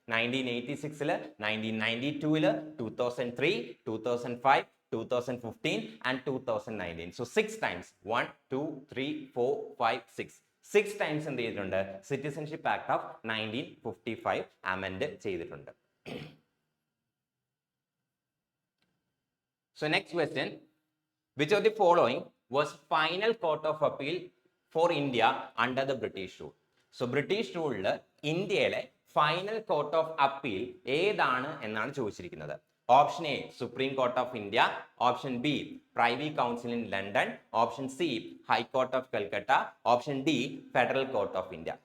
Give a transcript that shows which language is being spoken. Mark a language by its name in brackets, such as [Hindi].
[English] 1986, 1992, 2003, 2005, 2015 and 2019. So 6 times, 1, 2, 3, 4, 5, 6. [Malayalam] 6 times എന്ത് ചെയ്തിട്ടുണ്ട്, citizenship act of 1955 amend ചെയ്തിട്ടുണ്ട്. [English] So next question, which of the following was final court of appeal for India under the British rule? So British rule [Malayalam] ഇന്ത്യയിലെ final court of appeal ഏതാണ് എന്നാണ് ചോദിച്ചിരിക്കുന്നത്. [English] Option A Supreme Court of India, option B Privy Council in London, option C High Court of Calcutta, option D Federal Court of India.